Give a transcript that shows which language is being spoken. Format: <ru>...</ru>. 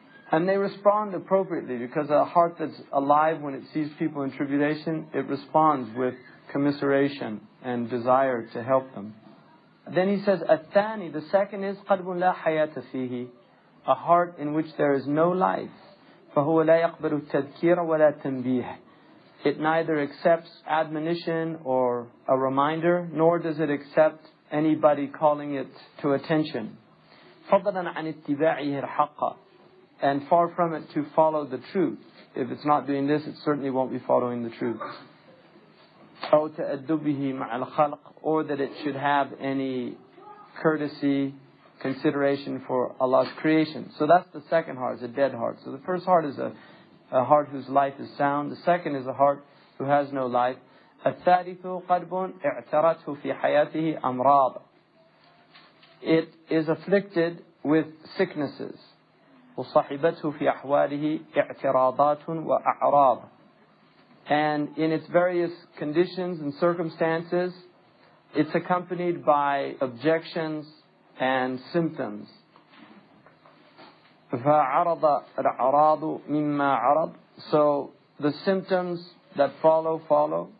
<en>And they respond appropriately, because a heart that's alive when it sees people in tribulation, it responds with commiseration and desire to help them. Then he says, الثاني, the second is قلب لا حياة فيه, a heart in which there is no life.</en> <ar>فهو لا يقبل التذكير ولا تنبيه.</ar> <en>It neither accepts admonition or a reminder, nor does it accept anybody calling it to attention.</en> <ar>فضلا عن اتباعه الحق.</ar> <en>And far from it to follow the truth. If it's not doing this, it certainly won't be following the truth. أو تأدبه مع الخلق, or that it should have any courtesy, consideration for Allah's creation. So that's the second heart, is a dead heart. So the first heart is a heart whose life is sound. The second is a heart who has no life.</en> <ar>الثالث قلب اعترته في حياته أمراض.</ar> <en>It is afflicted with sicknesses.</en> <ar>وصحبته في أحواله اعتراضات وأعراض.</ar> <en>And in its various conditions and circumstances, it's accompanied by objections and symptoms.</en> <ar>فَعَرَضَ الْأَعْرَاضُ مِمَّا عَرَض.</ar> <en>So the symptoms that follow.</en>